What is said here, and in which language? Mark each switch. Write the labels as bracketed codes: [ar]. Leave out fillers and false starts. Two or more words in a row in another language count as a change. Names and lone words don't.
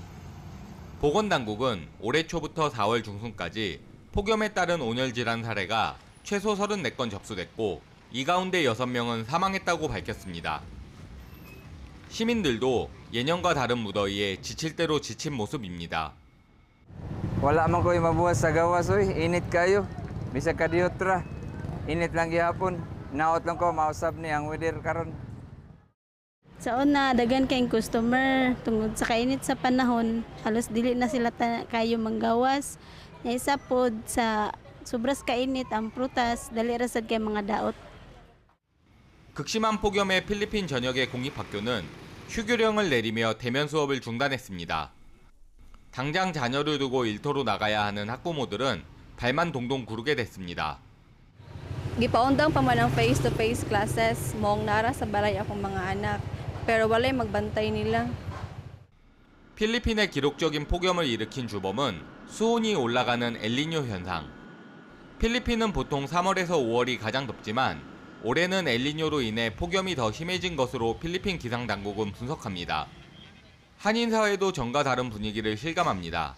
[ko] 보건당국은 올해 초부터 4월 중순까지 폭염에 따른 온열 질환 사례가 최소 34건 접수됐고 이 가운데 6명은 사망했다고 밝혔습니다. 시민들도 예년과 다른 무더위에 지칠 대로 지친 모습입니다. [ceb] Wala man ko'y mabuhat sa gawas, oy. Init kayo. Bisa ka diutra. Init lang gihapon. Naot lang ko mausab ni ang weather karon. Sa una, daghan kayong customer tungod sa kainit sa panahon, halos dili na sila kayo manggawas. Nga isa pod sa sobras kainit ang prutas, dali ra sad kay mga daot. [ko] 극심한 폭염에 필리핀 전역의 공립학교는 휴교령을 내리며 대면 수업을 중단했습니다. 당장 자녀를 두고 일터로 나가야 하는 학부모들은 발만 동동 구르게 됐습니다. [ceb] Gipaundang pa man ang [en] face-to-face classes [ceb] mong nara sa balay akong mga anak, pero walay magbantay nila. [ko] 필리핀의 기록적인 폭염을 일으킨 주범은 수온이 올라가는 엘니뇨 현상. 필리핀은 보통 3월에서 5월이 가장 덥지만 올해는 엘니뇨로 인해 폭염이 더 심해진 것으로 필리핀 기상당국은 분석합니다. 한인사회도 전과 다른 분위기를 실감합니다.